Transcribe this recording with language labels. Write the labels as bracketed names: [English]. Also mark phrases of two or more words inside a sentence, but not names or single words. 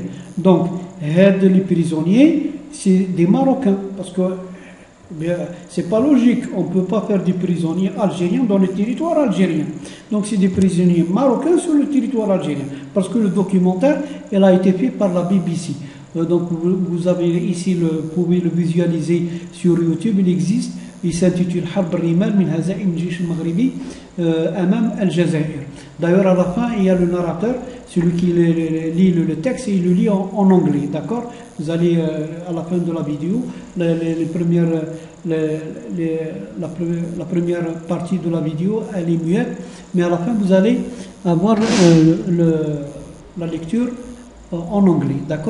[French] Donc les prisonniers, c'est des Marocains, parce que c'est pas logique, on ne peut pas faire des prisonniers algériens dans le territoire algérien. Donc c'est des prisonniers marocains sur le territoire algérien, parce que le documentaire, elle a été fait par la BBC. Donc vous avez ici, vous pouvez le visualiser sur YouTube, il existe, il s'intitule Harb al-Rimal min Hazaim al-Jish al-Maghribi Amam al-Jazair. D'ailleurs, à la fin, il y a le narrateur, celui qui lit le texte, et il le lit en anglais, d'accord. Vous allez, à la fin de la vidéo, la première partie de la vidéo, elle est muette, mais à la fin, vous allez avoir la lecture en anglais, d'accord.